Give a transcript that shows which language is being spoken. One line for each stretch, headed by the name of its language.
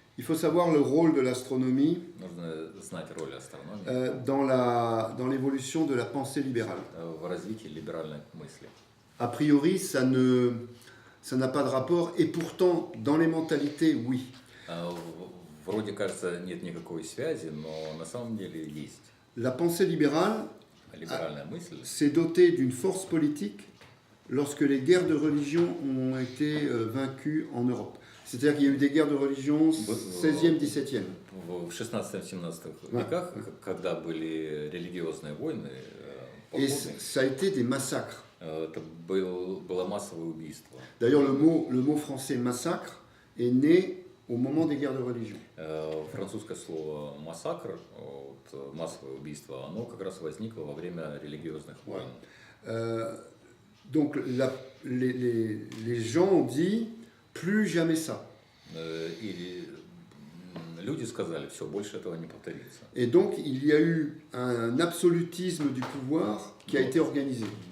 French: il faut savoir le rôle de l'astronomie
Russian: нужно знать роль астрономии
French: dans l'évolution de la pensée libérale.
Russian: в развитии либеральной мысли.
French: A priori, ça n'a pas de rapport, et pourtant, dans les mentalités, oui.
Russian: Вроде кажется, нет никакой связи, но на самом деле есть.
French: La pensée libérale
Russian: Либеральная мысль
French: s'est dotée d'une force politique lorsque les guerres de religion ont été vaincues en Europe. C'est-à-dire qu'il y a eu des guerres de religion 16e, 17e.
Russian: в 16-17 веках, когда были религиозные войны,
French: Et
Russian: походы,
French: ça a été des massacres.
Russian: это было массовое убийство.
French: D'ailleurs, le mot français massacre est né au moment des guerres de religion.
Russian: Французское слово «массакр», вот, массовое убийство, оно как раз возникло во время религиозных войн.
French: Donc les gens ont dit plus jamais ça.
Russian: И люди сказали, все, больше этого не повторится.
French: Et donc il y a eu un absolutisme du pouvoir qui a été organisé.